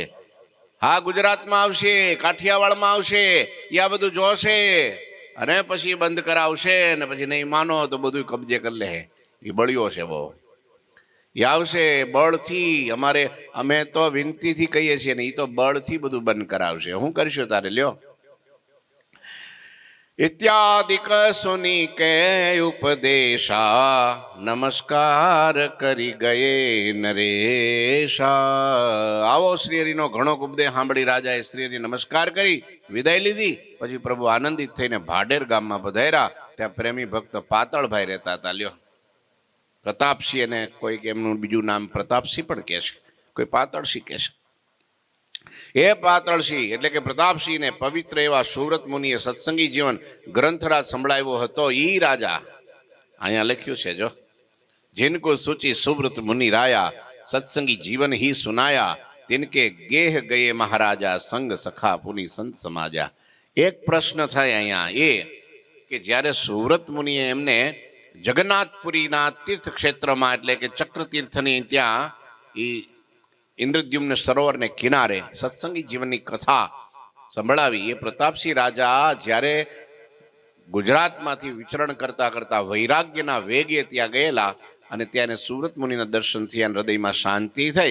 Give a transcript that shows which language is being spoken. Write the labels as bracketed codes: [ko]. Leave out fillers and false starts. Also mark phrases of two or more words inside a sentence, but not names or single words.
[gu] હા, ગુજરાતમાં આવશે, કાઠિયાવાડમાં આવશે. એ આ બધું જોશે અને પછી બંધ કરાવશે. ને પછી નહીં માનો તો બધું કબજે કરી લે. એ બળ્યો છે બહુ. એ આવશે બળથી. અમે તો વિનતીથી કહીએ છીએ ને, એ તો બળથી બધું બંધ કરાવશે. શું કરશું તારે? લ્યો. [hi] इत्यादिक सुनी के उपदेशा, नमस्कार करी गये नरेशा. [gu] આવો શ્રી હરિનો ઘણો ઉપદેશ સાંભળી રાજાએ શ્રી હરિ નમસ્કાર કરી વિદાય લીધી. પછી પ્રભુ આનંદિત થઈને ભાડેર ગામમાં પધાર્યા. ત્યાં પ્રેમી ભક્ત પાતળભાઈ રહેતા હતા. લ્યો, પ્રતાપસિંહ, અને કોઈક એમનું બીજું નામ પ્રતાપસિંહ પણ કહે છે, કોઈ પાતળસિંહ કહે છે. એ પાતળસિંહ એટલે કે પ્રતાપસિંહને પવિત્ર એવા સુવ્રત મુનિએ સત્સંગી જીવન ગ્રંથરાજ સંભળાવ્યો હતો. ઈ રાજા અહીંયા લખ્યું છે, જો [hi] जिनको सूची सुव्रत मुनि राया, सत्संगी जीवन ही सुनाया, तिनके गेह गए महाराजा, संग सखा पुनि संत समाजा. [gu] એક પ્રશ્ન થાય અહીંયા એ કે જ્યારે સુવ્રત મુનિએ એમને જગન્નાથપુરીના તીર્થ ક્ષેત્રમાં એટલે કે ચક્ર તીર્થની ત્યાં એ ઇન્દ્રદ્યુમ્ન સરોવરને કિનારે સત્સંગી જીવનની કથા સંભળાવી. એ પ્રતાપસિંહ રાજા જ્યારે ગુજરાતમાંથી વિચરણ કરતા કરતા વૈરાગ્યના વેગે ત્યાં ગયેલા અને ત્યાં સુવ્રત મુનિના દર્શન થયા, હૃદયમાં શાંતિ થઈ.